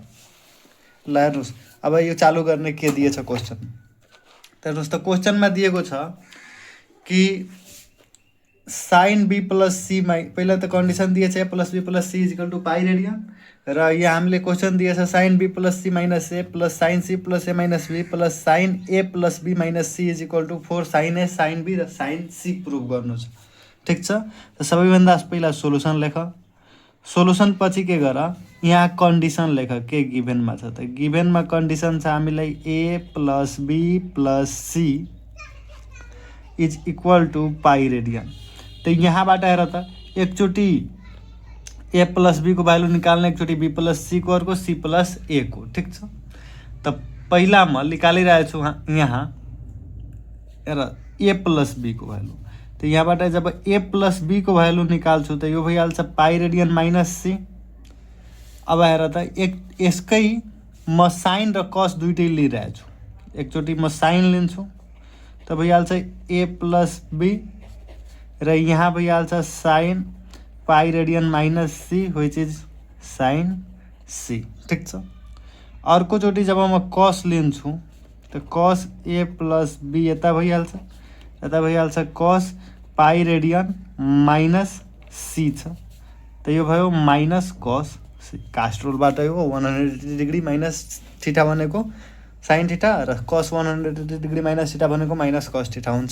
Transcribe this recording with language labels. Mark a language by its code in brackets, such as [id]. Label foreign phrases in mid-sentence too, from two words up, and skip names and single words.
[ne] ल हेर्नुहोस्, अब यो चालु गर्ने के दिएछ क्वेसन। हेर्नुहोस् त, क्वेसनमा दिएको छ कि [en] sine B plus C [ne] पहिला त कन्डिसन दिएछ [en] A plus B plus C equal to pi radian, [ne] र यहाँ हामीले क्वेसन दिएछ [en] sine B plus C minus A plus sine C plus A minus B plus sine A plus B minus C equal to 4 sine A sine B [ne] र [en] sine C [ne] प्रुभ गर्नु छ। ठिक छ, त सबैभन्दा पहिला सोलुसन लेख। सोलुसन पछि के गर, यहाँ कन्डिसन लेख के गिभेनमा छ त। गिभेनमा कन्डिसन छ हामीलाई [en] A plus B plus C is equal to pi radian. [ne] तो यहाँबाट हेर त, एकचोटि [en] A plus B [ne] को भ्यालु निकाल्ने, एकचोटि [en] B plus C [ne] को, अर्को [en] C plus A [ne] को। ठिक छ, त पहिला म निकालिरहेको छु यहाँ हेर [en] A plus B [ne] को भ्यालु। तो यहाँबाट जब [en] A plus B [ne] को भ्यालु निकाल्छु त यो भइहाल्छ [en] pi radian minus C. [ne] अब हेर त, यसकै म साइन र कस दुइटै लिइरहेको छु। एकचोटि म साइन लिन्छु त भइहाल्छ [en] A plus B, [ne] र यहाँ भइहाल्छ [en] sine pi radian minus C which is sine C. [ne] ठिक छ, अर्कोचोटि जब म कस लिन्छु त [en] cos A plus B [ne] यता भइहाल्छ, यता भइहाल्छ [en] cos pi radian minus C [ne] छ। त यो भयो [en] minus cos C. CAST rule [ne] हो [en] 180 degree minus theta [ne] भनेको [en] sine theta, [ne] र [en] cos 180 degree minus theta [ne] भनेको [en] minus cos theta [ne] हुन्छ।